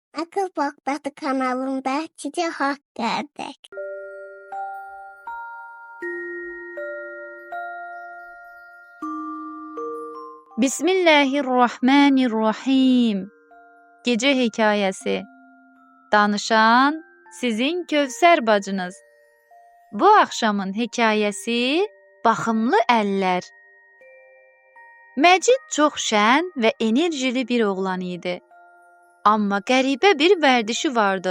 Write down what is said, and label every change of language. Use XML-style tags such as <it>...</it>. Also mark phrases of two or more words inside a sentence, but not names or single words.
<tr>Akıl Bakdatı kanalında size hoş geldik. Bismillahirrahmanirrahim. Gece hikayesi.</tr> <az>Danışan sizin Kövsər bacınız. Bu axşamın hekayəsi Baxımlı əllər. Məcid çox şən və enerjili bir oğlan idi. Amma qəribə bir vərdişi vardı.</az>